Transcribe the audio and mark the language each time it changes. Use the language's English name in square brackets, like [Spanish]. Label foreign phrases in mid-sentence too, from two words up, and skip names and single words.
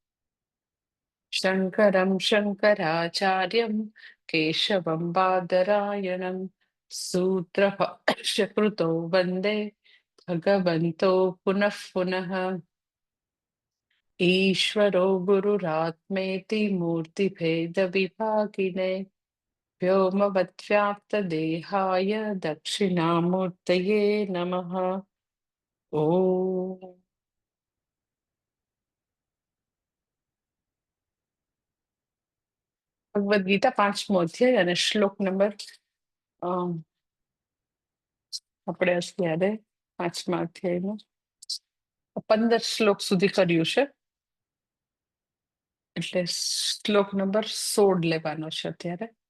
[Sanskrit] शङ्करं शङ्कराचार्यं केशवं बादरायणं सूत्रभाष्यकृतो वन्दे भगवन्तो पुनः पुनः। ईश्वरो गुरुरात्मेति मूर्तिभेदविभागिने व्योमवद्व्याप्तदेहाय दक्षिणामूर्तये नमः। [Gujarati] ओम ભગવદ્ ગીતા 5મો અધ્યાય અને શ્લોક નંબર આપણે અત્યારે 5મા અધ્યાયનો 15 શ્લોક સુધી કર્યું છે, એટલે શ્લોક નંબર 16 લેવાનો છે અત્યારે.